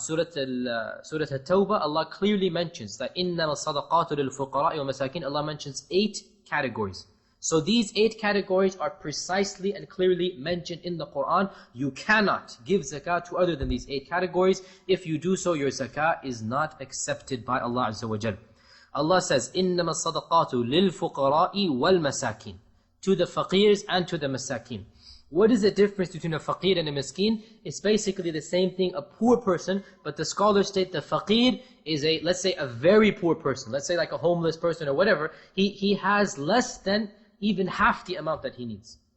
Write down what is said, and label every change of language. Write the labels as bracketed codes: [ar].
[en] Surah At-Tawbah, Allah clearly mentions that [ar] إِنَّمَا الصَّدَقَاتُ لِلْفُقَرَاءِ وَمَسَاكِينَ. [en] Allah mentions 8 categories. So these 8 categories are precisely and clearly mentioned in the Quran. You cannot give zakah to other than these 8 categories. If you do so, your zakah is not accepted by Allah Azza wa Jal. Allah says, [ar] إِنَّمَا الصَّدَقَاتُ لِلْفُقَرَاءِ وَالْمَسَاكِينَ. [en] To the faqirs and to the masakin. What is the difference between a faqir and a miskin? It's basically the same thing, a poor person, but the scholars state the faqir is let's say a very poor person. Let's say like a homeless person or whatever. He has less than even half the amount that he needs.